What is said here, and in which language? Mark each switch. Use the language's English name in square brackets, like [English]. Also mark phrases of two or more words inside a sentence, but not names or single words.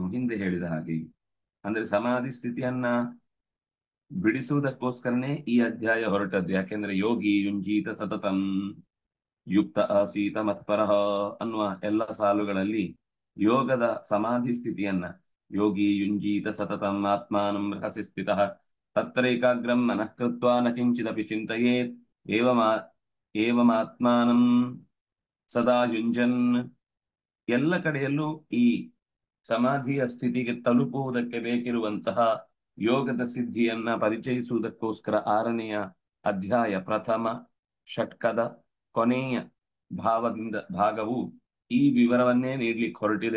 [Kannada] ಹಿಂದೆ ಹೇಳಿದ ಹಾಗೆ, ಅಂದ್ರೆ ಸಮಾಧಿ ಸ್ಥಿತಿಯನ್ನ ಬಿಡಿಸುವುದಕ್ಕೋಸ್ಕರನೇ ಈ ಅಧ್ಯಾಯ ಹೊರಟದ್ದು. [Sanskrit] ಯಾಕೆಂದ್ರೆ ಯೋಗಿ ಯುಂಜೀತ ಸತತಂ ಯುಕ್ತ ಆಸೀತ ಮತ್ಪರಃ [Kannada] ಅನ್ನುವ ಎಲ್ಲ ಸಾಲುಗಳಲ್ಲಿ ಯೋಗದ ಸಮಾಧಿ ಸ್ಥಿತಿಯನ್ನ, [Sanskrit] ಯೋಗಿ ಯುಂಜೀತ ಸತತಂ ಆತ್ಮಾನಂ ರಹಸಿ ಸ್ಥಿತಃ ತತ್ರೈಕಾಗ್ರಂ ಮನಃ ಕೃತ್ವಾ ನ ಕಿಂಚಿದಪಿ ಚಿಂತಯೇತ್ ಏವಮಾತ್ಮಾನಂ ಸದಾ ಯುಂಜನ್. [Kannada] ಎಲ್ಲ ಕಡೆಯಲ್ಲೂ ಈ ಸಮಾಧಿಯ ಸ್ಥಿತಿಗೆ ತಲುಪುವುದಕ್ಕೆ ಬೇಕಿರುವಂತಹ ಯೋಗದ ಸಿದ್ಧಿಯನ್ನ ಪರಿಚಯಿಸುವುದಕ್ಕೋಸ್ಕರ 6ನೆಯ ಅಧ್ಯಾಯ ಪ್ರಥಮ ಷಟ್ಕದ ಕೊನೆಯ ಭಾಗವು ಈ ವಿವರವನ್ನೇ ನೀಡ್ಲಿಕ್ಕೆ ಹೊರಟಿದೆ.